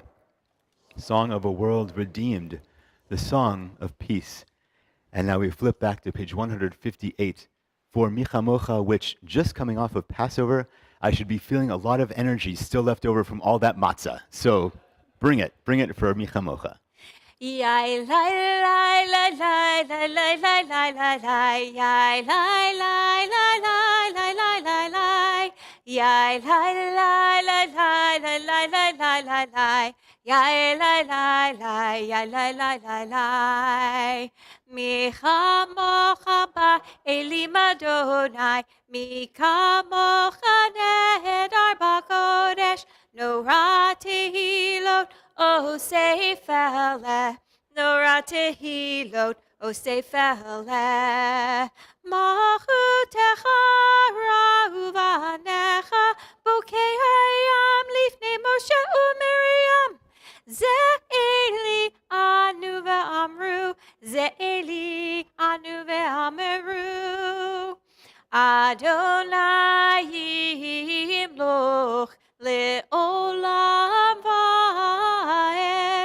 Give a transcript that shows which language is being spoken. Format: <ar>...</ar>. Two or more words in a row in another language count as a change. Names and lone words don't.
<en>Song of a world redeemed, the song of peace. And now we flip back to page 158 for Michamocha, which, just coming off of Passover, I should be feeling a lot of energy still left over from all that matzah. So bring it for Michamocha. Yai lai lai lai lai lai lai lai lai lai lai yai lai lai lai lai lai lai lai lai yai lai lai lai lai lai lai lai lai lai lai yai lai lai lai yai lai lai lai lai</en> <he>מי כמוכה באלים אדוני מי כמוכה נאדר בקודש נורא תהלות עושה פלא, נורא תהלות, עושה פלא. מלכותך ראו בניך, בוקע ים לפני משה ומרים. זה אלי ענו ואמרו, זה אלי ענו ואמרו. אדוני ימלוך לעולם ועד.</he>